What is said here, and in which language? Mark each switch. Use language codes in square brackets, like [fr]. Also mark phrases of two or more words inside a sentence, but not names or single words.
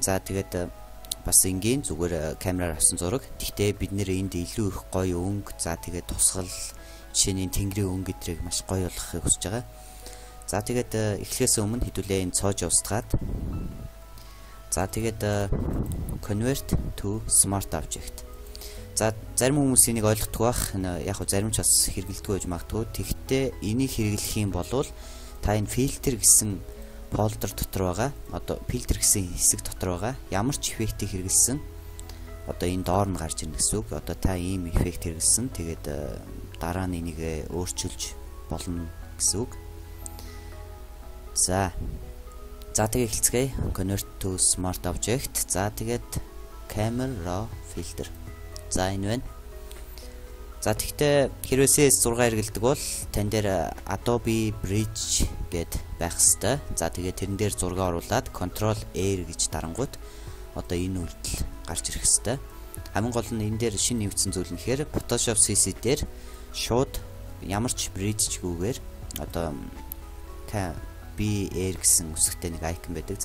[mn] За тэгээд бас энгийн зүгээр камераар авсан зураг. Гэхдээ бид нэр энд илүү их гоё өнгө за тэгээд тусгал жишээ нь тэнгэрийн өнгө гэдрийг маш гоё болгохыг хүсэж байгаа. За тэгээд эхлэхээс өмнө хэдүүлээ энэ цоож устгаад. За тэгээд [en] convert to smart object. [mn] За зарим хүмүүс энийг ойлгохгүй байх. Яг хөө зарим ч бас хэрэгэлдэггүй байж магадгүй. Тэгэхдээ энийг хэрэглэх юм бол та энэ filter гэсэн folder дотор байгаа. Одоо filter гэсэн хэсэг дотор байгаа. Ямар ч эффектийг хэрэгэлсэн. Одоо энэ доор нь гарч ирнэ гэсэн үг. Одоо та ийм эффект хэрэгэлсэн. Тэгээд дараа нь энийг өөрчилж болно гэсэн үг. За тэгээд эхэлцгээе. [en] Convert to smart object. [mn] За тэгээд [en] camera raw filter. [mn] За энэ байна. За тэгтээ хэрвээ CS6 хэрэгэлдэг бол тань дээр Adobe Bridge гэд байх хэвээр. За тэгээд тэрэн дээр зураг оруулаад Ctrl R гэж дарангуут одоо энэ үйлдэл гарч ирэх хэвээр. Хамгийн гол нь энэ дээр шинэ нэвтсэн зүйл нь гэхээр Photoshop CC дээр шууд ямар ч bridge-гүйгээр одоо BR гэсэн үсэгтэй нэг icon байдаг.